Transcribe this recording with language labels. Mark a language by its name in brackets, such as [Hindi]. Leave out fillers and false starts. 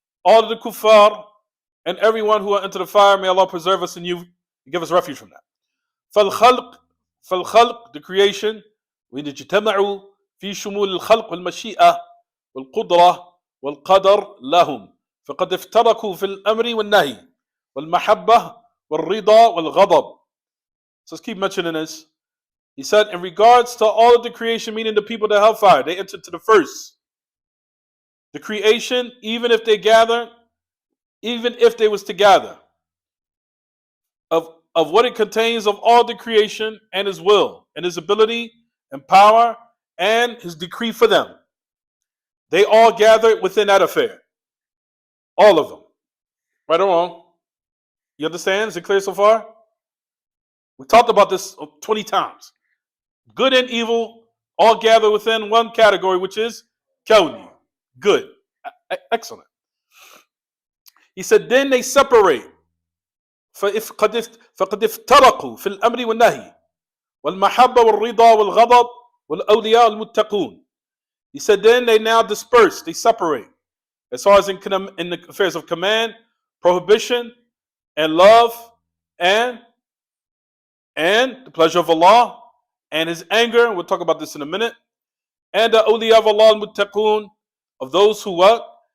[English] All of the kuffar and everyone who will enter the fire, may Allah preserve us and you give us refuge from that. [Arabic] فالخلق, [English] the creation, [Arabic] وإن اجتمعوا في شمول الخلق والمشيئة والقدرة والقدر لهم فقد افترقوا في الأمر والنهي والمحبة والرضا والغضب. [English] So let's keep mentioning this. He said, in regards to all of the creation, meaning the people of the hellfire, they entered to the first. The creation, even if they was to gather, of what it contains of all the creation and his will and his ability and power and his decree for them. They all gathered within that affair. All of them. Right or wrong? You understand? Is it clear so far? We talked about this 20 times. Good and evil all gather within one category, which is kawni. Good. Excellent. He said, then they separate. [Arabic] فقد افترقوا في الأمر والنهي والمحبة والرضا والغضب والأولياء المتقون. [English] He said, then they now disperse, they separate. As far as in the affairs of command, prohibition, and love and the pleasure of Allah and His anger. We'll talk about this in a minute. And the awliya of Allah al-muttaqun, of those who what?